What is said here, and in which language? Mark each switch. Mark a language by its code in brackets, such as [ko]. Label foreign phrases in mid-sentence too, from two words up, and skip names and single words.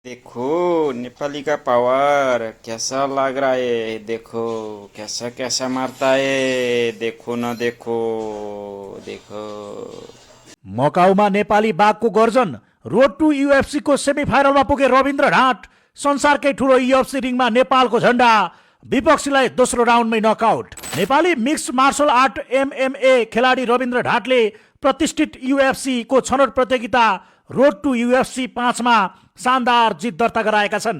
[hi] देखो नेपाली का पावर कैसा लग रहा है। देखो कैसा कैसा मारता है। देखो न देखो। देखो [ne] मकाउमा नेपाली बाघको गर्जन। रोड टु युएफसी को सेमिफाइनलमा पुगे रविन्द्र ढाँट। संसारकै ठुलो युएफसी रिङमा नेपालको झण्डा। विपक्षीलाई दोस्रो राउन्डमै नकआउट। नेपाली मिक्स मार्शल आर्ट एमएमए खेलाडी रविन्द्र ढाँटले प्रतिष्ठित युएफसी को छनौट प्रतियोगिता रोड टु युएफसी 5 मा शानदार जित दर्ता गराएका छन्।